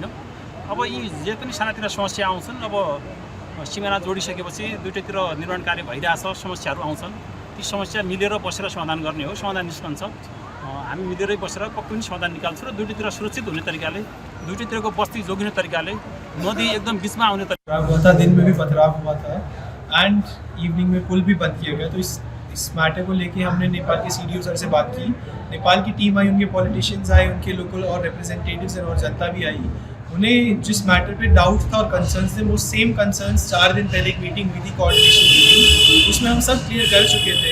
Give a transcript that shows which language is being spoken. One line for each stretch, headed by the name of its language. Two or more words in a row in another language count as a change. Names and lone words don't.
Nepali: अब यी जे पनि सानातिना समस्या आउँछन्, अब सिमाना जोडिसकेपछि दुईटैतिर निर्माण कार्य भइरहेछ, समस्याहरू आउँछन्। ती समस्या मिलेर बसेर समाधान गर्ने हो। समाधान निस्कन्छ। हामी मिलेरै बसेर पक्कै पनि समाधान निकाल्छौँ र दुईटैतिर सुरक्षित हुने तरिकाले, दुईटैतिरको बस्ती जोगिने तरिकाले, नदी एकदम बिचमा आउने तरिका
Hindi: हुआ था। दिन में भी पथराव हुआ था
English: and evening
Hindi: में पुल भी बंद किया गया। तो इस मैटर को लेके हमने नेपाल के
English: CDO sir
Hindi: से बात की। नेपाल की टीम आई, उनके पॉलिटिशियंस आए, उनके लोकल और रिप्रेजेंटेटिव्स और जनता भी आई। उन्हें जिस मैटर पे डाउट था और कंसर्न्स थे, वो
English: same concerns
Hindi: 4 दिन पहले एक मीटिंग हुई थी,
English: coordination meeting,
Hindi: उसमें हम सब क्लियर कर चुके थे।